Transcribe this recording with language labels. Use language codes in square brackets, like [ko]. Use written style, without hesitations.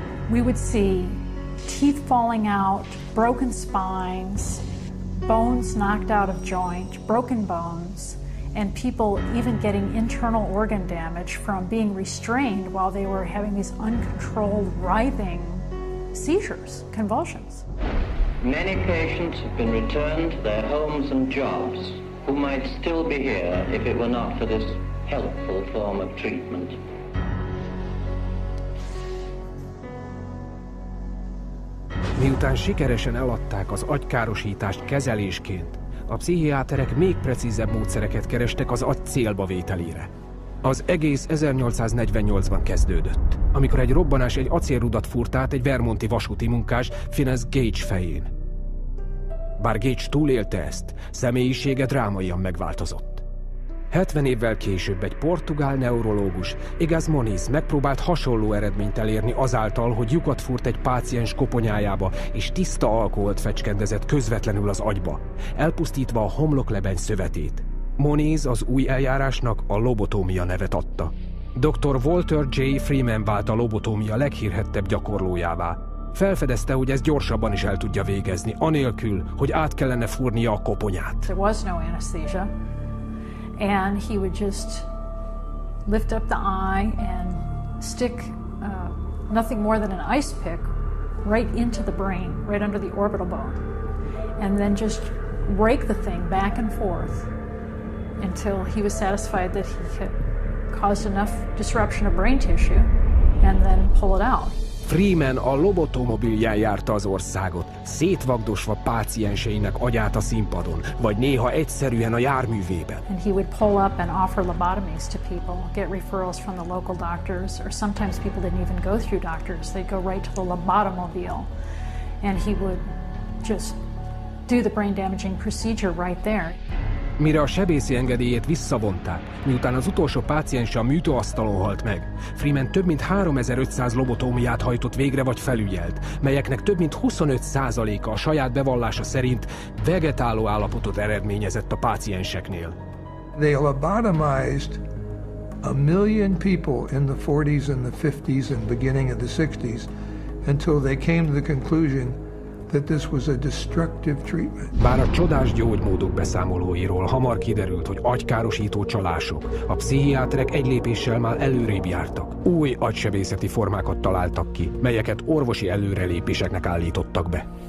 [en] We would see teeth falling out, broken spines, bones knocked out of joint, broken bones, and people even getting internal organ damage from being restrained while they were having these uncontrolled writhing seizures, convulsions. Many patients have been returned to their homes and jobs who might still be here if it were not for this helpful form of treatment. [hu] Miután sikeresen eladták az agykárosítást kezelésként, a pszichiáterek még precízebb módszereket kerestek az agy célba vételére. Az egész 1848-ban kezdődött, amikor egy robbanás egy acélrudat fúrt át egy vermonti vasúti munkás Phineas Gage fején. Bár Gage túlélte ezt, személyisége drámaian megváltozott. 70 évvel később egy portugál neurológus, Igaz Moniz megpróbált hasonló eredményt elérni azáltal, hogy lyukat fúrt egy páciens koponyájába, és tiszta alkoholt fecskendezett közvetlenül az agyba, elpusztítva a homloklebeny szövetét. Moniz az új eljárásnak a lobotómia nevet adta. Dr. Walter J. Freeman vált a lobotómia leghírhettebb gyakorlójává. Felfedezte, hogy ezt gyorsabban is el tudja végezni, anélkül, hogy át kellene fúrnia a koponyát. [en] There was no anesthesia, and he would just lift up the eye and stick nothing more than an ice pick right into the brain, right under the orbital bone, and then just rake the thing back and forth until he was satisfied that he had caused enough disruption of brain tissue, and then pull it out. [hu] Freeman a lobotomobilján járta az országot, szétvagdosva pácienseinek agyát a színpadon, vagy néha egyszerűen a járművében. [en] And he would pull up and offer lobotomies to people, get referrals from the local doctors, or sometimes people didn't even go through doctors. They'd go right to the lobotomobile, and he would just do the brain damaging procedure right there. [hu] Mire a sebészi engedélyét visszavonták, miután az utolsó páciense a műtőasztalon halt meg, Freeman több mint 3500 lobotómiát hajtott végre vagy felügyelt, melyeknek több mint 25%-a a saját bevallása szerint vegetáló állapotot eredményezett a pácienseknél. [en] They lobotomized 1 million people in the 40s and the 50s and beginning of the 60s until they came to the conclusion that this was a destructive treatment. [hu] Bár a csodás gyógymódok beszámolóiról hamar kiderült, hogy agykárosító csalások, a pszichiáterek egy lépéssel már előrébb jártak. Új agysebészeti formákat találtak ki, melyeket orvosi előrelépéseknek állítottak be.